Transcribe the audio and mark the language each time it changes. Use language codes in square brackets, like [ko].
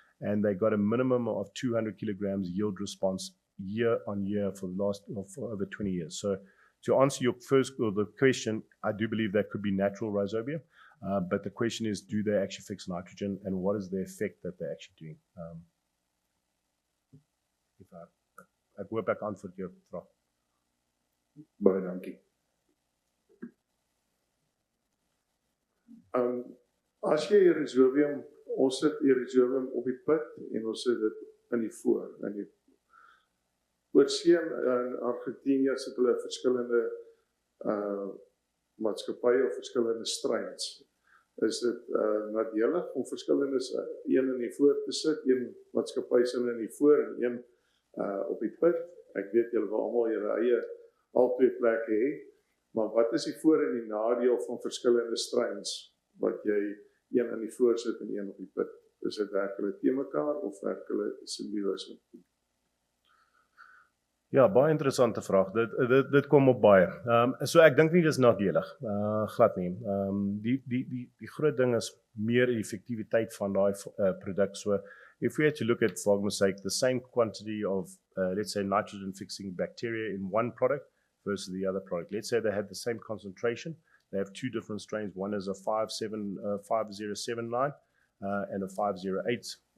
[en] And they got a minimum of 200 kilograms yield response year on year for the last, for over 20 years. So to answer your first, or the question, I do believe that could be natural rhizobia, but the question is, do they actually fix nitrogen, and what is the effect that they're actually doing? [af] Ek hoop ek antwoord jou vraag. Baie dankie. As jy rhizobium, ons sit die rhizobium op die put en ons sit dit in die voor. In die oorsee in Argentinië sit hulle verskillende maatskappye of verskillende strains. Is dit nadelig om verskillende een in die voor te sit, een maatskappy sin in die voor en een op die put? Ek weet julle wil almal julle eie albei plekke hê, maar wat is die voor en die nadeel van verskillende strains wat jy een in die voor sit en een op die put? Is dit werk hulle te mekaar of werk hulle simbioos met mekaar? Ja, baie interessante vraag. Dit kom op baie. So ek dink nie dis nadelig, glad nie. Die groot ding is meer die effektiwiteit van daai produk. [en] So if we had to look at, for argument's sake, the same quantity of, let's say, nitrogen fixing bacteria in one product versus the other product. Let's say they had the same concentration. They have two different strains. One is a 5079 and a 5080.